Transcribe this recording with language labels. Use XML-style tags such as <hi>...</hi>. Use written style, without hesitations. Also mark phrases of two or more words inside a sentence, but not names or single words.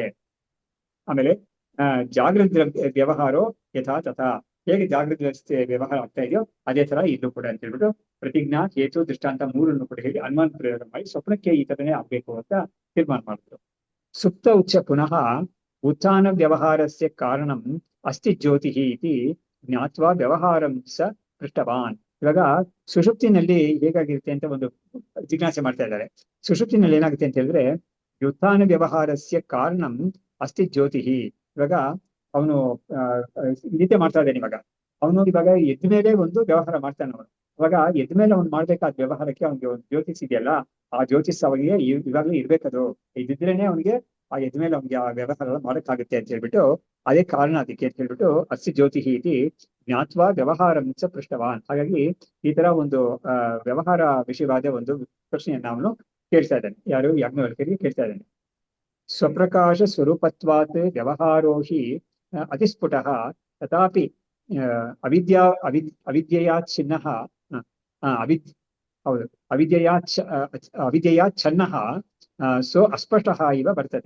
<sa>ಆಮೇಲೆ ಜಾಗೃತ ವ್ಯವಹಾರೋ ಯಥಾ ತಥಾ.</sa> <kn>ಹೇಗೆ ಜಾಗೃತ ವ್ಯವಸ್ಥೆ ವ್ಯವಹಾರ ಆಗ್ತಾ ಇದೆಯೋ ಅದೇ ತರ ಇಲ್ಲೂ ಕೂಡ ಅಂತ ಹೇಳ್ಬಿಟ್ಟು ಪ್ರತಿಜ್ಞಾ ಹೇತು ದೃಷ್ಟಾಂತ ಮೂರನ್ನು ಕೂಡ ಹೇಳಿ ಅನುಮಾನ ಪ್ರಯೋಗ ಮಾಡಿ ಸ್ವಪ್ನಕ್ಕೆ ಈ ತರನೇ ಆಗ್ಬೇಕು ಅಂತ ತೀರ್ಮಾನ ಮಾಡಿದ್ರು.</kn> <sa>ಸುಪ್ತ ಉಚ್ಚ ಪುನಃ ಉತ್ಥಾನ ವ್ಯವಹಾರಸ್ಯ ಕಾರಣಂ ಅಸ್ತಿ ಜ್ಯೋತಿ ಇತಿ ಜ್ಞಾತ್ವಾ ವ್ಯವಹಾರಂ ಸ ಪೃಷ್ಟವಾನ್.</sa> <kn>ಇವಾಗ ಸುಷುಪ್ತಿನಲ್ಲಿ ಹೇಗಾಗಿರುತ್ತೆ ಅಂತ ಒಂದು ಜಿಜ್ಞಾಸೆ ಮಾಡ್ತಾ ಇದ್ದಾರೆ. ಸುಷುಪ್ತಿನಲ್ಲಿ ಏನಾಗುತ್ತೆ ಅಂತ ಹೇಳಿದ್ರೆ,</kn> <sa>ಉತ್ಥಾನ ವ್ಯವಹಾರಸ್ಯ ಕಾರಣಂ ಅಸ್ತಿ ಜ್ಯೋತಿ.</sa> <kn>ಇವಾಗ ಅವನು ನಿದ್ದೆ ಮಾಡ್ತಾ ಇದ್ದಾನೆ. ಇವಾಗ ಎದ್ದ ಮೇಲೆ ಒಂದು ವ್ಯವಹಾರ ಮಾಡ್ತಾನೆ ಅವನು. ಅವಾಗ ಎದ್ದ ಮೇಲೆ ಅವ್ನು ಮಾಡ್ಬೇಕಾದ ವ್ಯವಹಾರಕ್ಕೆ ಅವ್ನಿಗೆ ಒಂದು ಜ್ಯೋತಿಷ್ ಇದೆಯಲ್ಲ, ಆ ಜ್ಯೋತಿಷ್ ಅವನಿಗೆ ಇವಾಗಲೇ ಇರ್ಬೇಕದು. ಇದ್ದಿದ್ರೇನೆ ಅವನಿಗೆ ಆ ಎದ್ದ ಮೇಲೆ ಅವ್ನಿಗೆ ಆ ವ್ಯವಹಾರ ಮಾಡಕ್ಕಾಗುತ್ತೆ ಅಂತ ಹೇಳ್ಬಿಟ್ಟು, ಅದೇ ಕಾರಣ ಅದಕ್ಕೆ ಅಂತ ಹೇಳ್ಬಿಟ್ಟು</kn> <sa>ಅಸ್ತಿ ಜ್ಯೋತಿ ಇತಿ ಜ್ಞಾತ್ವಾ ವ್ಯವಹಾರ ಪೃಷ್ಟವಾನ್.</sa> <kn>ಹಾಗಾಗಿ ಈ ತರ ಒಂದು ವ್ಯವಹಾರ ವಿಷಯವಾದ ಒಂದು ಪ್ರಶ್ನೆಯನ್ನ ಅವನು ಕೇಳ್ತಾ ಇದ್ದಾನೆ. ಯಾರು ಯಾಜ್ಞವಲ್ಕ್ಯರಿಗೆ ಕೇಳ್ತಾ ಇದ್ದಾನೆ.</kn> <sa>ಸ್ವಪ್ರಕಾಶ ಸ್ವರೂಪತ್ವಾತ್ ವ್ಯವಹಾರೋ ಹಿ ಅತಿಸ್ಫುಟಃ ತಥಾಪಿ ಅವಿದ್ಯೆಯಾಚ್ಛಿನ್ನಃ ಅವಿದ್ಯೆಯಾಚ್ಛನ್ನಃ ಸೋ ಅಸ್ಪಷ್ಟಃ ಇವ ವರ್ತತೆ.</sa>